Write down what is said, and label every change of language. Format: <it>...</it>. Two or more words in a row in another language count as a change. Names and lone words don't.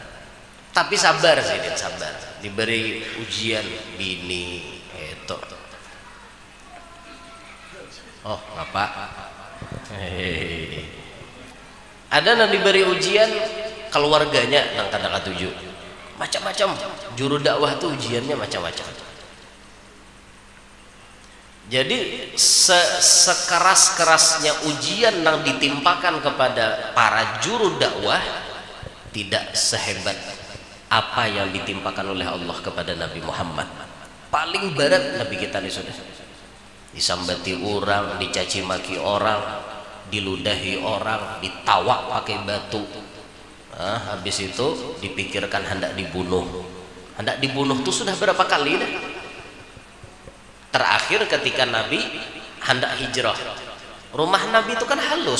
<id>Tapi sabar sih, sabar. Diberi ujian bini itu. Oh, Bapak.</id> <bjn>Ada yang diberi ujian keluarganya nang kada katuju.</bjn> <id>Macam-macam. Juru dakwah tuh ujiannya macam-macam. Jadi sekeras-kerasnya ujian yang ditimpakan kepada para juru dakwah tidak sehebat apa yang ditimpakan oleh Allah kepada Nabi Muhammad. Paling berat Nabi kita nih sudah disambati orang, dicaci maki orang, diludahi orang, ditawak pakai batu. Habis itu dipikirkan hendak dibunuh. Hendak dibunuh tuh sudah berapa kali dah. Terakhir ketika Nabi hendak hijrah, rumah Nabi itu kan halus.</id>